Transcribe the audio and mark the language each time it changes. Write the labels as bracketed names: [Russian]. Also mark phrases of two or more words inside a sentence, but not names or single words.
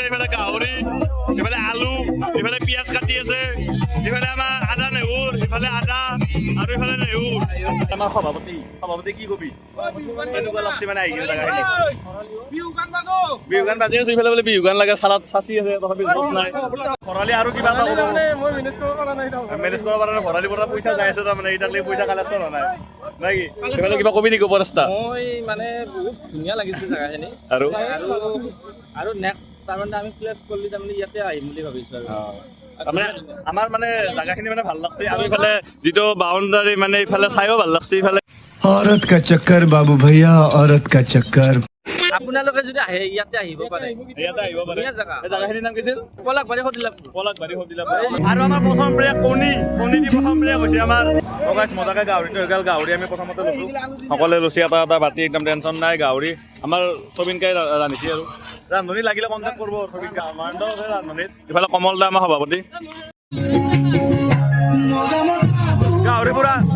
[Assamese] এইফালে গাহৰি, এইফালে আলু, এইফালে পিঁয়াজ কাটি আছে, এইফালে আমাৰ আদা নহৰু, এইফালে আদা আৰু এইফালে নেহুৰ আমাৰ সভাপতি কি কবি এনেকুৱা লাগছে মানে আহি কিনে জাগাখিনি বিহু গান বাজি আছে ইফালে বোলে বিহু গান লাগে চালাত চাচি আছে তথাপি জব নাই ভৰালি আৰু কিবা এটা হ'ব মেনেজ কৰিব পৰা নাই ভৰালি পৰা পইচা যাই আছে তাৰমানে এতিয়ালৈকে পইচা কালেকশ্যন হোৱা নাই নাকি এইফালে কিবা কবি নেকি উপৰস্তা মই মানে বহুত ধুনীয়া লাগিছে জেগাখিনি আৰু আৰু নেক্সট তাৰমানে আমি প্লেট কৰিলে তাৰমানে ইয়াতে আহিম বুলি ভাবিছোঁ আৰু তাৰমানে আমাৰ মানে জাগাখিনি মানে ভাল লাগছে আৰু ইফালে যিটো বাউণ্ডাৰী মানে ইফালে চাইও ভাল লাগছে ইফালে [Hindi] औरत का चक्कर बाबू भैया औरत का चक्कर [Assamese] আপোনালোকে যদি আহে ইয়াতে আহিব পাৰে ইয়াতে আহিব পাৰে ধুনীয়া জেগা এই জাগাখিনিৰ নাম কি আছিল পলাকবাৰী সদিলাপুৰ পলাকবাৰী আৰু আমাৰ প্ৰথম ব্ৰেক কণী দি প্ৰথম ব্ৰেক হৈছে আমাৰ গাইছ মজাকে গাহৰিটো হৈ গ'ল গাহৰি আমি প্ৰথমতে লৈছোঁ সকলোৱে লৈছে এটা বাতি একদম টেনশ্যন নাই গাহৰি আমাৰ চবিনকাই ৰান্ধিছে আৰু ৰান্ধনি লাগিলে কণ্টেক্ট কৰিব চবিনকা আমাৰ ৰান্ধনিত ইফালে কমল দা আমাৰ সভাপতি গাহৰি পুৰা